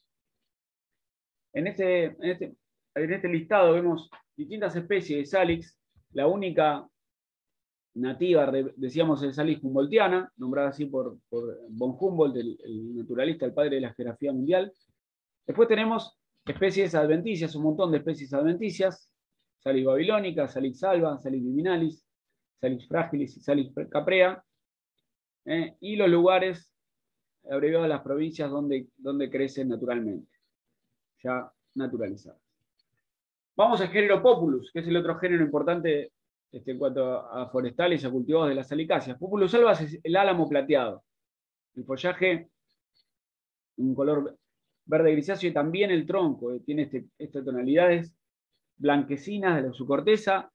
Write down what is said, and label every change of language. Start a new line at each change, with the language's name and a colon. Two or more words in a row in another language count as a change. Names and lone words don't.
Spanish: En este listado vemos distintas especies de salix. La única nativa, decíamos, es Salix humboldtiana, nombrada así por von Humboldt, el naturalista, el padre de la geografía mundial. Después tenemos especies adventicias, un montón de especies adventicias: Salix babilónica, Salix alba, Salix viminalis, Salix fragilis y Salix caprea. Y los lugares abreviados de las provincias donde crecen naturalmente, ya naturalizadas. Vamos al género Populus, que es el otro género importante en cuanto a forestales y a cultivados de las salicáceas. Populus alba es el álamo plateado. El follaje, un color verde grisáceo, y también el tronco tiene estas tonalidades blanquecinas de su corteza.